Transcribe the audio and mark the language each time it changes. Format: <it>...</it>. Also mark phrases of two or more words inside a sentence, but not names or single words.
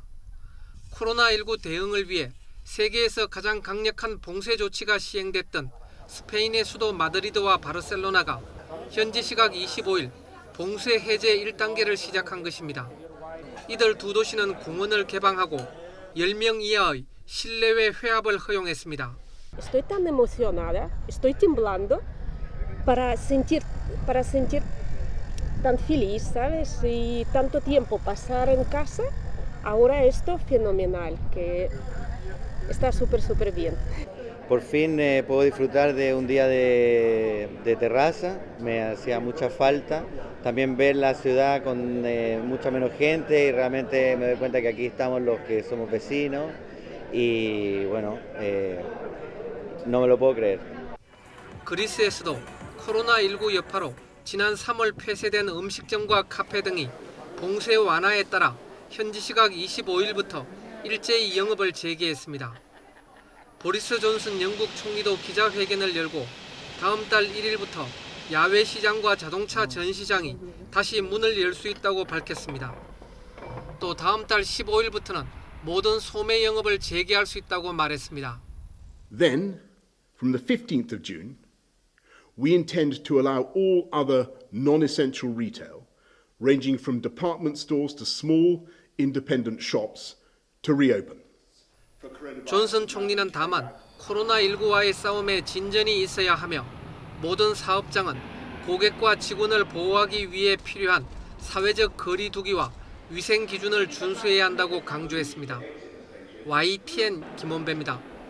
<ko>코로나19 대응을 위해 세계에서 가장 강력한 봉쇄 조치가 시행됐던 스페인의 수도 마드리드와 바르셀로나가 현지 시각 25일 봉쇄 해제 1단계를 시작한 것입니다. 이들 두 도시는 공원을 개방하고 10명 이하의 실내외 회합을 허용했습니다.</ko> <es>Estoy tan emocionada, estoy temblando para sentir tan feliz, ¿sabes? Y tanto tiempo pasar en casa, ahora esto fenomenal, que está súper bien. Por fin puedo disfrutar de un día de terraza, me hacía mucha falta. También ver la ciudad con mucha menos gente y realmente me doy cuenta que aquí estamos los que somos vecinos y bueno, no me lo puedo creer.</es> <ko>그리스에서도 코로나19 여파로 지난 3월 폐쇄된 음식점과 카페 등이 봉쇄 완화에 따라 현지 시각 25일부터 일제히 영업을 재개했습니다. 보리스 존슨 영국 총리도 기자회견을 열고 다음 달 1일부터 야외 시장과 자동차 전시장이 다시 문을 열 수 있다고 밝혔습니다. 또 다음 달 15일부터는 모든 소매 영업을 재개할 수 있다고 말했습니다.</ko> <en>Then, from the 15th of June, we intend to allow all other non-essential retail, ranging from department stores to small independent shops, to reopen.</en> <ko>존슨 총리는 다만 코로나19와의 싸움에 진전이 있어야 하며 모든 사업장은 고객과 직원을 보호하기 위해 필요한 사회적 거리 두기와 위생 기준을 준수해야 한다고 강조했습니다. YTN 김원배입니다.</ko>